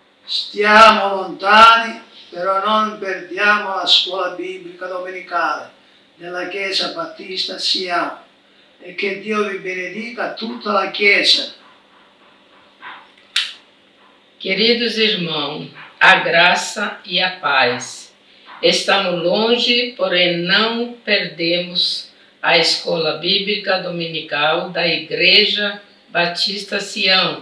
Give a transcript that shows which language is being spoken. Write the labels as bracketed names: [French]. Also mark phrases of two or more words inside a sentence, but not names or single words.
[Italian] Stiamo lontani, però non perdiamo la scuola biblica domenicale nella Chiesa Battista Sião. E che Dio vi benedica tutta la Chiesa. [Portuguese] Queridos irmãos, a graça e a paz. Estamos longe, porém não perdemos a escola bíblica dominical da Igreja Batista Sião.